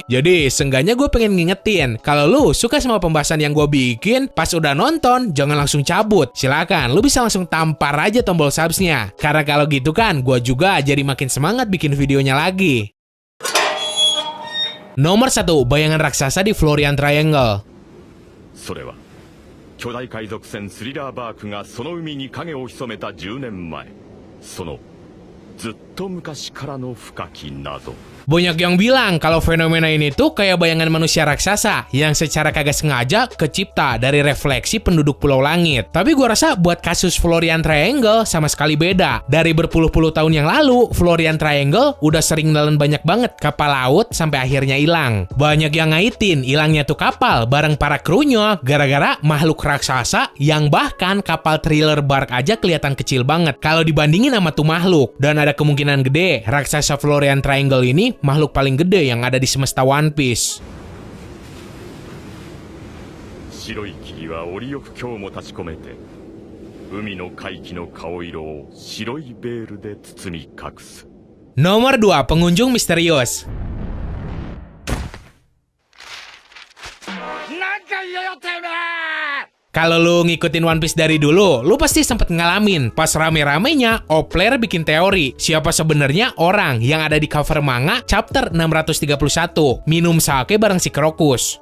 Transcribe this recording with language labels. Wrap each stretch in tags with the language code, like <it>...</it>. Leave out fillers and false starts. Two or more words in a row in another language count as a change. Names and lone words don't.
<id>Jadi, seenggaknya gue pengen ngingetin, kalau lu suka sama pembahasan yang gue bikin, pas udah nonton, jangan langsung cabut. Silakan, lu bisa langsung tampar aja tombol subsnya. Karena kalau gitu kan, gue juga jadi makin semangat bikin videonya lagi. Nomor 1, bayangan raksasa di Florian Triangle.</id> <ja>巨大海賊船スリラーバークがその海に影を潜めた10年前、そのずっと昔からの深き謎。</ja> <id>Banyak yang bilang kalau fenomena ini tuh kayak bayangan manusia raksasa yang secara kagak sengaja kecipta dari refleksi penduduk Pulau Langit. Tapi gua rasa buat kasus Florian Triangle sama sekali beda. Dari berpuluh-puluh tahun yang lalu, Florian Triangle udah sering nelen banyak banget kapal laut sampai akhirnya hilang. Banyak yang ngaitin hilangnya tuh kapal bareng para krunya gara-gara makhluk raksasa yang bahkan kapal thriller bark aja kelihatan kecil banget kalau dibandingin sama tuh makhluk. Dan ada kemungkinan gede raksasa Florian Triangle ini makhluk paling gede yang ada di semesta One Piece.</id> <ja>白い霧は折よく今日も立ち込めて、海の海気の顔色を白いベールで包み隠す。</ja> <id>Nomor 2, pengunjung misterius. Kalau lu ngikutin One Piece dari dulu, lu pasti sempet ngalamin pas rame-ramenya Opler bikin teori siapa sebenarnya orang yang ada di cover manga chapter 631 minum sake bareng si Crocus.</id>